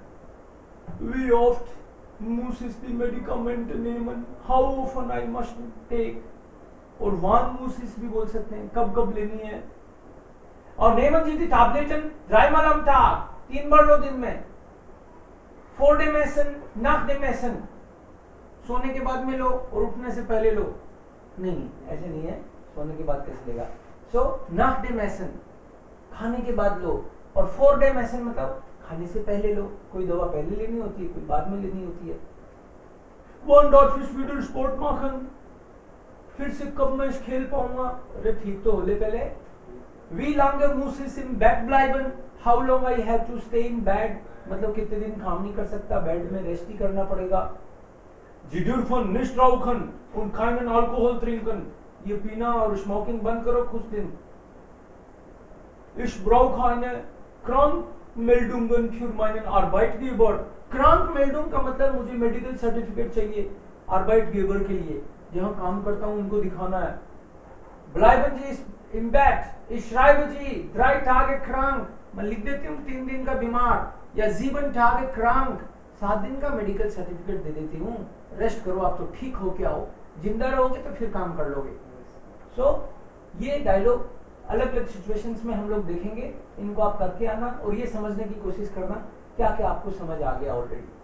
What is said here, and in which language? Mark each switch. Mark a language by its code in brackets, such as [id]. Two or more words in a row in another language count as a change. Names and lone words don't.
[de] Wie oft muss ich die Medikamente nehmen? [en] How often I must take? [hi] और [de] wann muss ich [hi] भी बोल सकते हैं, कब कब लेनी है. [de] और nehmen Sie die Tabletten dreimal am Tag, [hi] 3 बार लो दिन में. [de] vor dem Essen, nach dem Essen, [hi] सोने के बाद में लो और उठने से पहले लो. नहीं, ऐसे नहीं है, सोने के बाद कैसे लेगा. [de] So nach dem Essen, [hi] खाने के बाद लो, और [de] vor dem Essen [hi] मतलब खाने से पहले लो. कोई दवा पहले लेनी होती है, कोई बाद में लेनी होती है. [de] Wann darf ich wieder Sport machen? [hi] फिर से कब मैं खेल पाऊंगा? अरे ठीक तो होले पहले. [de] Wie lange muss ich im Bett bleiben? [en] How long I have to stay in bed? [hi] मतलब कितने दिन काम नहीं कर सकता, बेड में रेस्ट ही करना पड़ेगा. [de] Sie dürfen nicht rauchen und keinen Alkohol trinken. [hi] ये पीना और स्मोकिंग बंद करो कुछ दिन. [de] Ich brauche eine Krankmeldungen für meinen Arbeitgeber. [hi] Krankmeldung का मतलब मुझे मेडिकल सर्टिफिकेट चाहिए Arbeitgeber के लिए, जहाँ काम करता हूँ उनको दिखाना है. [de] Bleiben Sie im Bett. Ich schreibe Sie 3 Tage krank. [hi] मैं लिख देती हूँ 3 दिन का बीमार, या [de] 7 Tage krank, [hi] 7 दिन का मेडिकल सर्टिफिकेट दे देती हूँ. रेस्ट करो, आप तो ठीक हो के आओ. जिंदा रहोगे तो फिर काम कर लोगे. सो ये डायलॉग अलग अलग सिचुएशंस में हम लोग देखेंगे. इनको आप करके आना और ये समझने की कोशिश करना क्या क्या आपको समझ आ गया ऑलरेडी.